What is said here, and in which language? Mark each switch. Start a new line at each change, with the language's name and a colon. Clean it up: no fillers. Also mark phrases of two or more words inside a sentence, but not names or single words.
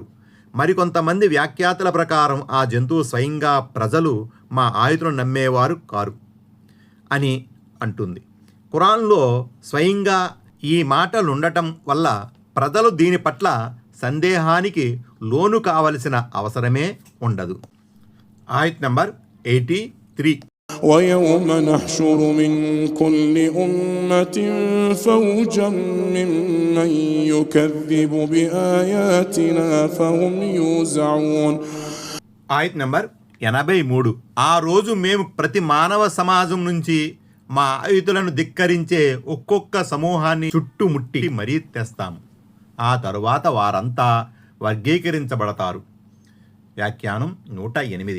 Telugu: మరికొంతమంది వ్యాఖ్యాతల ప్రకారం ఆ జంతువు స్వయంగా ప్రజలు మా ఆయుధులను నమ్మేవారు కారు అని అంటుంది. ఖురాన్లో స్వయంగా ఈ మాటలుండటం వల్ల ప్రజలు దీని పట్ల సందేహానికి లోను కావలసిన అవసరమే ఉండదు. ఆయత్ నంబర్ 83.
Arabic: ويوم نحشر من كل أمة فوجا ممن يكذب بآياتنا فهم يوزعون.
Telugu: ఆయత్ నంబర్ 83. ఆ రోజు మేము ప్రతి మానవ సమాజం నుంచి మా ఆయుధులను ధిక్కరించే ఒక్కొక్క సమూహాన్ని చుట్టుముట్టి మరీ తెస్తాము. ఆ తరువాత వారంతా వర్గీకరించబడతారు. వ్యాఖ్యానం 108.